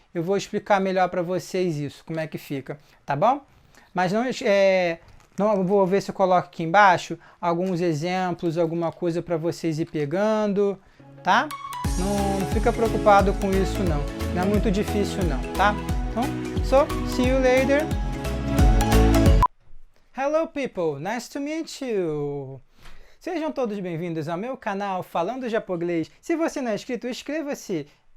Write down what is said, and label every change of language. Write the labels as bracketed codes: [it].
[pt] Eu vou explicar melhor para vocês isso, como é que fica, tá bom? Mas não vou ver se eu coloco aqui embaixo alguns exemplos, alguma coisa para vocês ir pegando, tá? Não fica preocupado com isso não. Não é muito difícil não, tá? Então, [en] see you later. Hello people, nice to meet you. [pt] Sejam todos bem-vindos ao meu canal Falando Japonês. Se você não é inscrito, inscreva-se